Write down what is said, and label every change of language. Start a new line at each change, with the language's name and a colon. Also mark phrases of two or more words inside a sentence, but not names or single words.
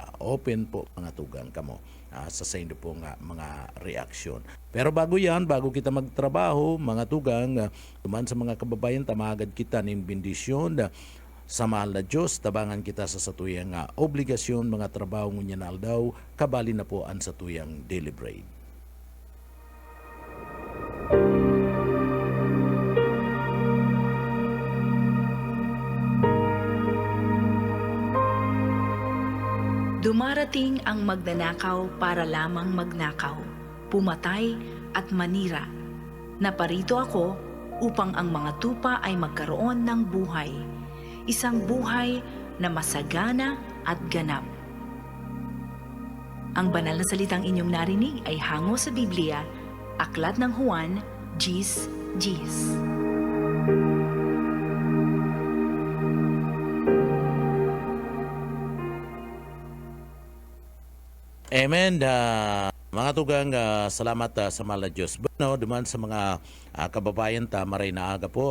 Bikol: Open po mga tugang kamo sa indo pong mga reaksyon. Pero bago kita magtrabaho, mga tugang, tuman sa mga kababayan, tamagad kita ng bendisyon sa mahal na Diyos, tabangan kita sa satuyang obligasyon, mga trabaho ngunya na aldaw, kabali na po ang satuyang
English: daily bread.
Filipino: Dumarating ang magnanakaw para lamang magnakaw, pumatay at manira. Naparito ako upang ang mga tupa ay magkaroon ng buhay, isang buhay na masagana at ganap. Ang banal na salitang inyong narinig ay hango sa Biblia, Aklat ng Juan, Gis. Amen.
Bikol: Mga tugang, salamat sa mahal na Diyos. Bueno, duman sa mga kababayan ta, maray na aga po.